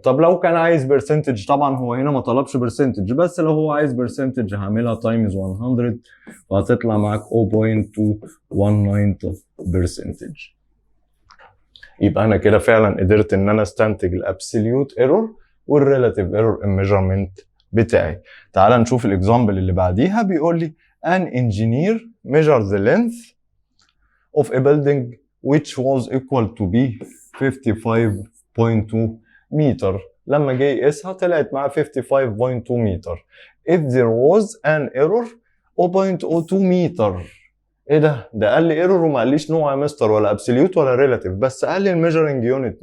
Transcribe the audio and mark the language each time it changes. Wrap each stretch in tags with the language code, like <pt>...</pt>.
<ar>طب لو كان عايز برسنتج، طبعا هو هنا ما طلبش برسنتج، بس لو هو عايز برسنتج هعملها تايمز 100 وهتطلع معاك 0.219%. يبقى انا كده فعلا قدرت ان انا استنتج الابسوليوت ايرور والريلاتيف ايرور الميجرمنت بتاعي. تعال نشوف الاكزامبل اللي بعديها. بيقول لي</ar> <en>an engineer measured the length of a building which was equal to be 55.2 meter.</en> <ar>لما جه يقيسها طلعت معاه 55.2 متر.</ar> <en>if there was an error 0.02 متر.</en> <ar>ايه ده قال لي ايرور وما قاليش نوع يا مستر، ولا ابسوليوت ولا ريلاتيف، بس قال لي الميجرنج يونت.</ar>